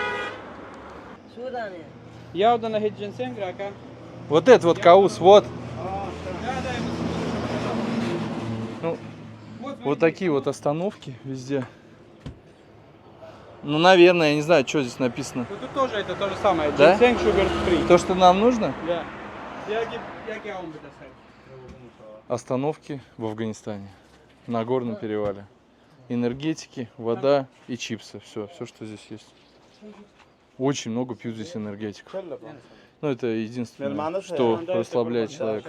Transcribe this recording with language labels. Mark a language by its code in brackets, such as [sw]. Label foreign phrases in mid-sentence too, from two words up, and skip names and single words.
[ru] Я удана хеджинсен грака. Вот это вот Каус, вот. Да, да, ему Ну, вот, вот такие вот остановки везде. Ну, наверное, я не знаю, что здесь написано. Ну, тут тоже это то же самое. Да? [en] Ginseng sugar free. [ru] То, что нам нужно? Да. Я вам это сайт. Остановки в Афганистане. На горном перевале. Энергетики, вода и чипсы. Все, что здесь есть. Очень много пьют здесь энергетиков. Ну, это единственное, что расслабляет человека.